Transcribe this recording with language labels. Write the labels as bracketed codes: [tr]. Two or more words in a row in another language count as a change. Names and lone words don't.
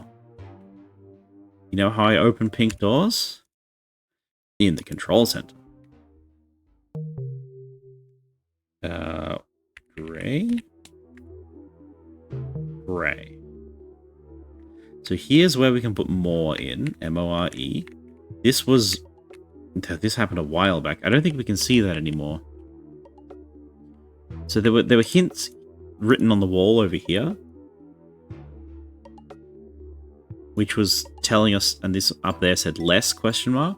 [en] You know how I open pink doors? In the control center. Gray. Gray. So here's where we can put more in. M-O-R-E. This happened a while back. I don't think we can see that anymore. So there were hints written on the wall over here. which was telling us, and this up there said less question mark.